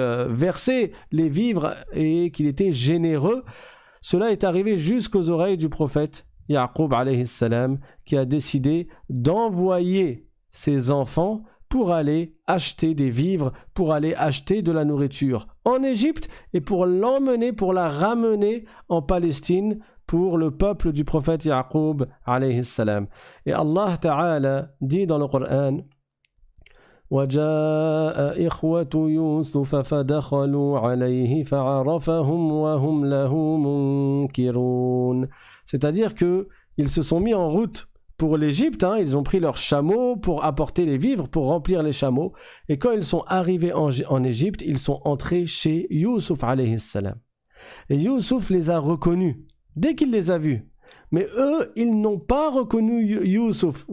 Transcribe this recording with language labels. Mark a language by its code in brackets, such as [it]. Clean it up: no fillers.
[fr] versait les vivres et qu'il était généreux, cela est arrivé jusqu'aux oreilles du prophète Yaqub alayhi salam qui a décidé d'envoyer ses enfants pour aller acheter des vivres, pour aller acheter de la nourriture en Égypte et pour l'emmener, pour la ramener en Palestine pour le peuple du prophète Yaqub alayhi salam. Et Allah Ta'ala dit dans le Coran [ar] وَجَاءَ إِخْوَةُ يُوسُفَ فَدَخَلُوا عَلَيْهِ فَعَرَفَهُمْ وَهُمْ لَهُ مُنْكِرُونَ. [fr] C'est-à-dire qu'ils se sont mis en route pour l'Égypte, ils ont pris leurs chameaux pour apporter les vivres, pour remplir les chameaux. Et quand ils sont arrivés en Égypte, ils sont entrés chez Youssouf alayhi salam. Et Youssouf les a reconnus, dès qu'il les a vus. Mais eux, ils n'ont pas reconnu Youssouf.